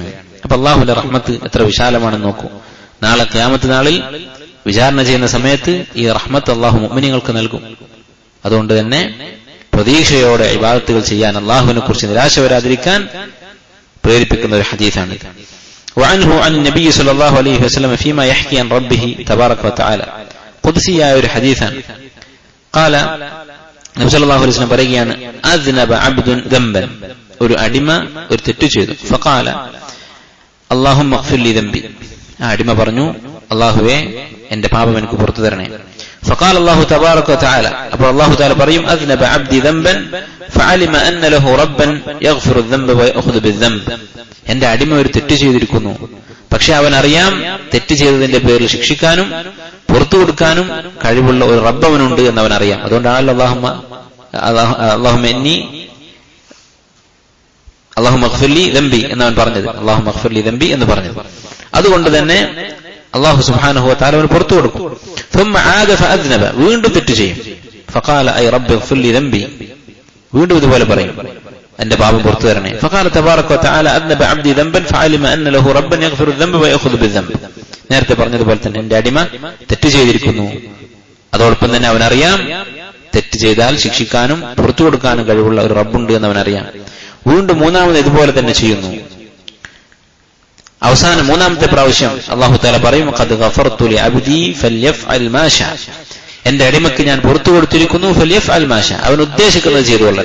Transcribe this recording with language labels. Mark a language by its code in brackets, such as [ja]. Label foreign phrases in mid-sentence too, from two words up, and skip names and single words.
[ml] അപ്പൊ അല്ലാഹുവിന്റെ റഹ്മത്ത് എത്ര വിശാലമാണെന്ന് നോക്കൂ. നാളെ ഖിയാമത്ത് നാളിൽ വിചാരണ ചെയ്യുന്ന സമയത്ത് ഈ റഹ്മത്ത് അല്ലാഹു മുഅ്മിനീങ്ങൾക്ക് നൽകും. അതുകൊണ്ട് തന്നെ പ്രതീക്ഷയോടെ ഇബാദത്തുകൾ ചെയ്യാൻ, അല്ലാഹുവിനെ കുറിച്ച് നിരാശ വരാതിരിക്കാൻ പ്രേരിപ്പിക്കുന്ന ഒരു ഹദീസാണ്. [ar] وعنه عن النبي صلى الله عليه وسلم فيما يحكي عن ربه تبارك وتعالى [ml] ഖുദ്സിയായ ഒരു ഹദീസാണ്. قال നബി [ar] صلى الله عليه وسلم [ml] പറയുകയാണ് [ar] أذنب عبد ذنبا, [ml] ഒരു അടിമ ഒരു തെറ്റ് ചെയ്തു. [ar] فقال اللهم اغفر لي ذنبي, [ml] ആ അടിമ പറഞ്ഞു അല്ലാഹുവേ എന്റെ പാപം എനിക്ക് പുറത്തു തരണേ. [ar] فقال الله تبارك وتعالى, [ml] അപ്പോൾ അല്ലാഹു തആല പറയും [ar] أذنب عبدي ذنبا فعلم ان له ربا يغفر الذنب ويأخذ بالذنب, [ml] എന്റെ അടിമ ഒരു തെറ്റ് ചെയ്തിരിക്കുന്നു, പക്ഷെ അവനറിയാം തെറ്റ് ചെയ്തതിന്റെ പേരിൽ ശിക്ഷിക്കാനും പുറത്തു കൊടുക്കാനും കഴിവുള്ള ഒരു റബ്ബ് അവനുണ്ട് എന്നവനറിയാം. അതുകൊണ്ടാണല്ലോ [ar] اللهم اغفر لي ذنبي [ml] എന്നവൻ പറഞ്ഞത്, [ar] اللهم اغفر لي ذنبي [ml] എന്ന് പറഞ്ഞത്. അതുകൊണ്ട് തന്നെ [ar] الله سبحانه وتعالى [ml] അവന് പുറത്തു കൊടുക്കും. [ar] ثم عاد فأذنب, [ml] വീണ്ടും തെറ്റ് ചെയ്യും. [ar] فقال أي رب اغفر لي ذنبي, [ml] വീണ്ടും ഇതുപോലെ പറയും, എന്റെ പാപം പുറത്തു തരണേ. [ar] فقال تبارك وتعالى أذنب عبدي ذنبا فعلم أن له ربا يغفر الذنب ويأخذ بالذنب. [ml] നേരത്തെ പറഞ്ഞതുപോലെ തന്നെ എന്റെ അടിമ തെറ്റ് ചെയ്തിരിക്കുന്നു, അതോടൊപ്പം തന്നെ അവനറിയാം തെറ്റ് ചെയ്താൽ ശിക്ഷിക്കാനും പുറത്തു കൊടുക്കാനും കഴിവുള്ള ഒരു റബ്ബുണ്ട് എന്ന് അവനറിയാം. വീണ്ടും മൂന്നാമത് ഇതുപോലെ തന്നെ ചെയ്യുന്നു. അവസാനം മൂന്നാമത്തെ പ്രാവശ്യം [ar] الله تعالى [ml] പറയും, [ar] قد غفرت لعبدي فليفعل ما شاء, [ml] എന്റെ അടിമക്ക് ഞാൻ പുറത്തു കൊടുത്തിരിക്കുന്നു, [ar] فليفعل ما شاء, [ml] അവൻ ഉദ്ദേശിക്കുന്നത് ചെയ്തു കൊള്ളട്ടെ.